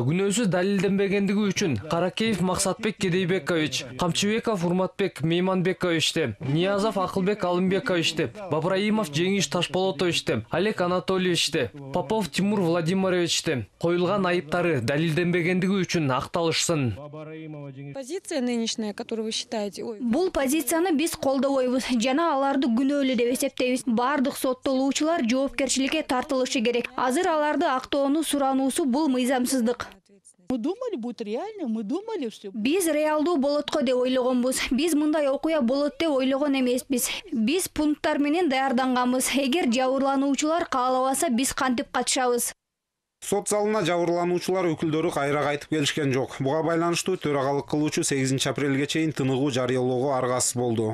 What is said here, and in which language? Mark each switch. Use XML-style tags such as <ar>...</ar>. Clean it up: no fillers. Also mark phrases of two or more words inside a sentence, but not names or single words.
<ky>Күнөөсү далилденбегендиги үчүн Каракеев Максатбек Кедейбекович, Камчыбеков Урматбек Мейманбековичти, Ниязов Акылбек Алымбековичти, Бабраимов Жеңиш Ташполотовичти, Олег Анатольевичти, Попов Тимур Владимировичти коюлган айыптары далилденбегендиги үчүн акталышсын.</ky> <ru>Позиция нынешняя, которую вы считаете...</ru> <ky>Бул позицияны биз колдобойбуз жана аларды күнөөлүү деп эсептейбиз. Бардык соттолуучулар жоопкерчиликке тартылышы керек. Азыр аларды актоонун сурануусу бул мыйзамсыздык.</ky> <ru>Мы думали, будет реально, мы думали все.</ru> <ky>Биз реалдуу болот го деп ойлогонбуз. Биз мындай окуя болот деп ойлогон эмеспиз. Биз пункттар менен даярданганбыз. Эгер жабырлануучулар каалабаса, биз кантип катышабыз? Сот залына жабырлануучулар өкүлдөрү кайра кайтып келишкен жок. Буга байланыштуу төрагалык кылуучу 8 апрелге чейин тыныгуу жарыялоого аргасыз болду.</ky>